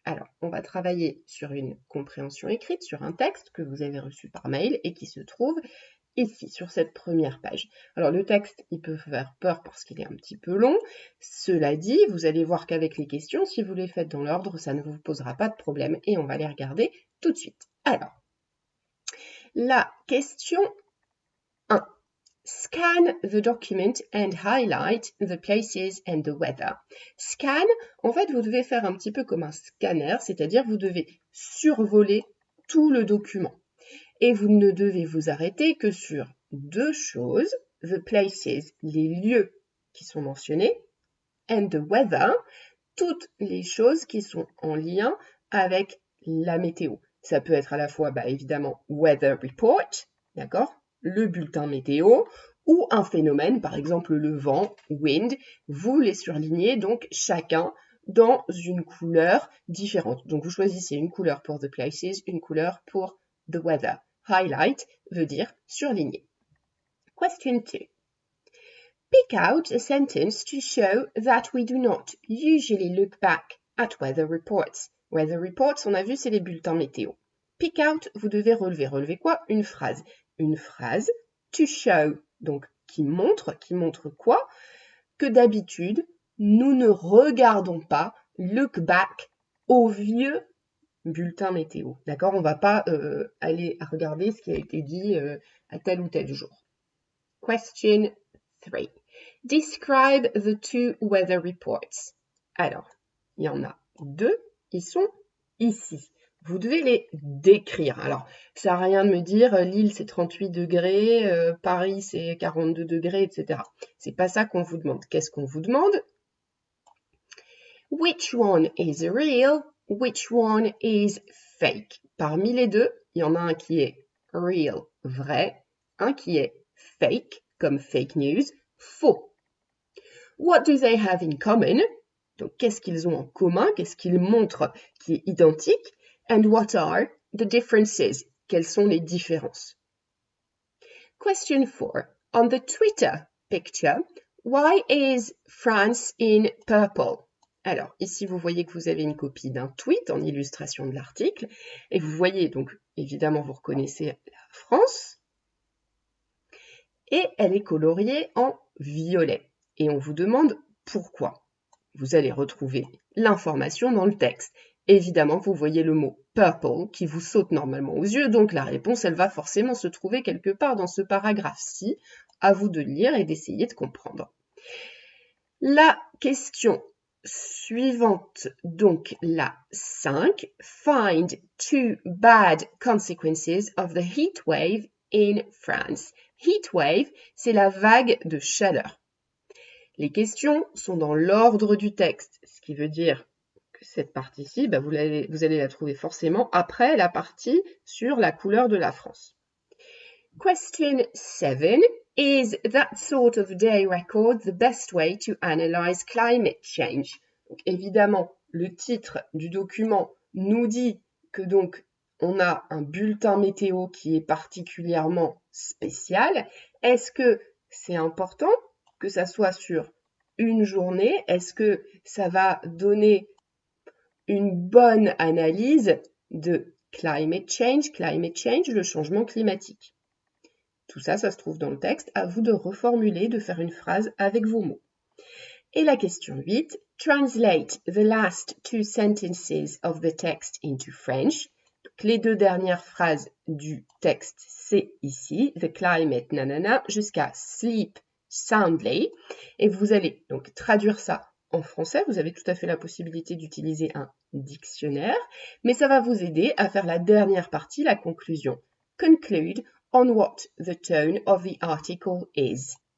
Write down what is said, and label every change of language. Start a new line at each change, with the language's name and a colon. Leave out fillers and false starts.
French: Alors, on va travailler sur une compréhension écrite, sur un texte que vous avez reçu par mail et qui se trouve ici, sur cette première page. Alors, le texte, il peut faire peur parce qu'il est un petit peu long. Cela dit, vous allez voir qu'avec les questions, si vous les faites dans l'ordre, ça ne vous posera pas de problème et on va les regarder tout de suite. Alors, la question 1.
English: Scan the document and highlight the places and the weather.
French: Scan, en fait, vous devez faire un petit peu comme un scanner, c'est-à-dire vous devez survoler tout le document. Et vous ne devez vous arrêter que sur deux choses,
English: the places,
French: les lieux qui sont mentionnés,
English: and the weather,
French: toutes les choses qui sont en lien avec la météo. Ça peut être à la fois, évidemment, weather report, d'accord, le bulletin météo, ou un phénomène, par exemple le vent, wind. Vous les surlignez donc chacun dans une couleur différente. Donc vous choisissez une couleur pour
English: the places,
French: une couleur pour
English: the weather.
French: Highlight veut dire surligner. Question 2.
English: Pick out a sentence to show that we do not usually look back at weather reports.
French: Weather reports, on a vu, c'est les bulletins météo. Pick out, vous devez relever. Relever quoi? Une phrase. Une phrase
English: to show,
French: donc qui montre quoi? Que d'habitude, nous ne regardons pas
English: look back
French: au vieux bulletin météo. D'accord? On ne va pas aller regarder ce qui a été dit à tel ou tel jour. Question 3.
English: Describe the two weather reports.
French: Alors, il y en a deux, ils sont ici. Vous devez les décrire. Alors, ça n'a rien de me dire Lille c'est 38 degrés, Paris c'est 42 degrés, etc. C'est pas ça qu'on vous demande. Qu'est-ce qu'on vous demande?
English: Which one is real? Which one is fake?
French: Parmi les deux, il y en a un qui est real, vrai, un qui est fake, comme fake news, faux.
English: What do they have in common?
French: Donc, qu'est-ce qu'ils ont en commun? Qu'est-ce qu'ils montrent qui est identique?
English: And what are the differences?
French: Quelles sont les différences? Question 4.
English: On the Twitter picture, why is France in purple?
French: Alors, ici, vous voyez que vous avez une copie d'un tweet en illustration de l'article. Et vous voyez, donc, évidemment, vous reconnaissez la France. Et elle est coloriée en violet. Et on vous demande pourquoi. Vous allez retrouver l'information dans le texte. Évidemment, vous voyez le mot purple qui vous saute normalement aux yeux, donc la réponse, elle va forcément se trouver quelque part dans ce paragraphe-ci. À vous de lire et d'essayer de comprendre. La question suivante, donc la 5. Find two bad consequences of the heat wave in France. Heat wave, c'est la vague de chaleur. Les questions sont dans l'ordre du texte, ce qui veut dire que cette partie-ci, vous allez la trouver forcément après la partie sur la couleur de la France. Question 7.
English: Is that sort of day record the best way to analyze climate change?
French: Donc, évidemment, le titre du document nous dit que donc on a un bulletin météo qui est particulièrement spécial. Est-ce que c'est important que ça soit sur une journée? Est-ce que ça va donner une bonne analyse de climate change, le changement climatique? Tout ça, ça se trouve dans le texte. À vous de reformuler, de faire une phrase avec vos mots. Et la question 8.
English: Translate the last two sentences of the text into French.
French: Donc, les deux dernières phrases du texte, c'est ici.
English: The climate, nanana,
French: jusqu'à
English: sleep soundly.
French: Et vous allez donc traduire ça en français. Vous avez tout à fait la possibilité d'utiliser un dictionnaire. Mais ça va vous aider à faire la dernière partie, la conclusion.
English: Conclude on what the tone of the article is.